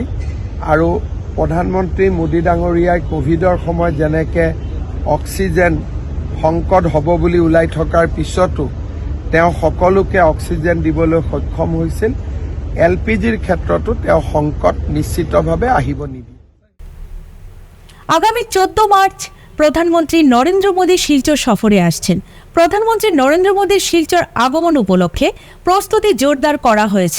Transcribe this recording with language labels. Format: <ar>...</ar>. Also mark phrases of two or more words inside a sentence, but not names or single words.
<as>আৰু প্ৰধানমন্ত্ৰী মোদী ডাঙৰীয়াই কোভিডৰ সময়ত যেনেকৈ অক্সিজেন সংকট হ'ব বুলি ওলাই থকাৰ পিছতো তেওঁ সকলোকে অক্সিজেন দিবলৈ সক্ষম হৈছিল। এলপিজিৰ ক্ষেত্ৰতো তেওঁ সংকট নিশ্চিতভাৱে আহিব নিদিয়ে।</as> <bn>আগামী 14 মার্চ প্রধানমন্ত্রী নরেন্দ্র মোদী শিলচর সফরে আসছেন। প্রধানমন্ত্রী নরেন্দ্র মোদীর শিলচর আগমন উপলক্ষে প্রস্তুতি জোরদার করা হয়েছে।</bn>